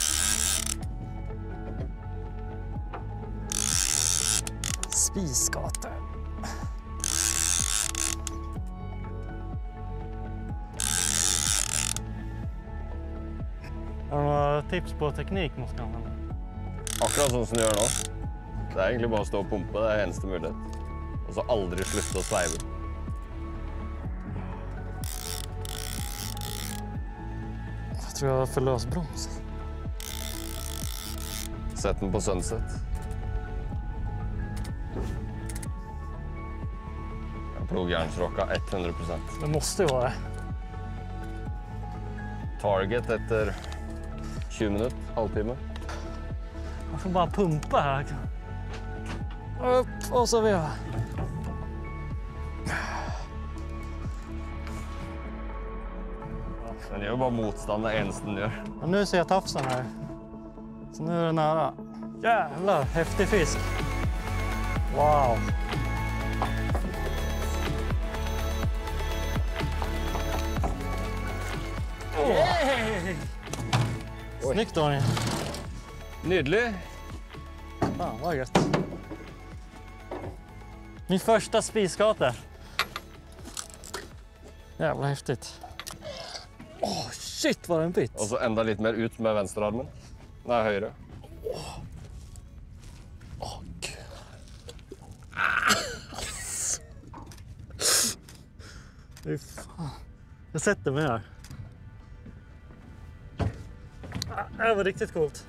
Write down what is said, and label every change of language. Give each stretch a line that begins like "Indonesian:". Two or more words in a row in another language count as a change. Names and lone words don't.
Swedish: Spisgate. Har du några tips på teknik man ska använda?
Norwegian: Akkurat sånn som du gjør nå. Det er egentlig bare å stå og pumpe, det er eneste mulighet. Og så aldri slutte å sveive.
Swedish: Jag tror jag har för lös broms.
Norwegian: Sett den på Sunset. Plogjernsrocka 100%.
Swedish: Det måste ju vara det.
Norwegian: Target etter 20 minutter, halvtime.
Swedish: Man får bara pumpa här. Upp och så veva.
Norwegian: Den gjør bare motstand det eneste den gjør.
Swedish: Och nu ser jag tafsen här. Så nu är det nära. Jävlar, häftig fisk. Wow. Yay! Snyggt Daniel.
Norwegian: Nydelig.
Swedish: Fan vad gött. Min första spiskate. Jävla häftigt. Åh, shit vad den bit.
Norwegian: Og så enda litt mer ut med venstrearmen. Nei, høyre.
Swedish: Åh, gud. Fy fan. Jag sätter mig här. Det var riktigt coolt.